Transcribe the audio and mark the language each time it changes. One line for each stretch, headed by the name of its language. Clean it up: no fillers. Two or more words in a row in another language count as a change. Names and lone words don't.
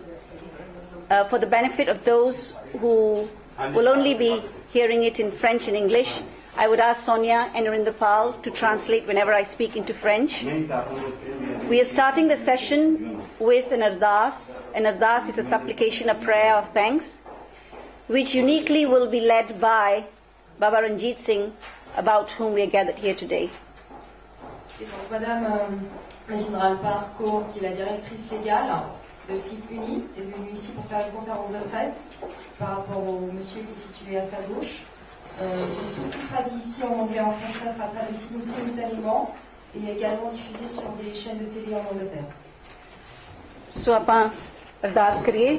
English: For the benefit of those who will only be hearing it in French and English, I would ask Sonia and Narindra to translate whenever I speak into French. We are starting the session with an ardas. An ardas is a supplication, a prayer of thanks, which uniquely will be led by Baba Ranjit Singh, about whom we are gathered here today.
French: Madame la générale Parco, qui est la directrice légale de Sikh Uni, est venue ici pour faire une conférence de presse par rapport au monsieur qui est situé à sa gauche. Tout ce qui sera dit ici en anglais et en français sera traduit simultanément et également diffusé sur des chaînes de télé en Angleterre.
Punjabi: ਸੋ ਆਪਾਂ ਅਰਦਾਸ ਕਰੀਏ।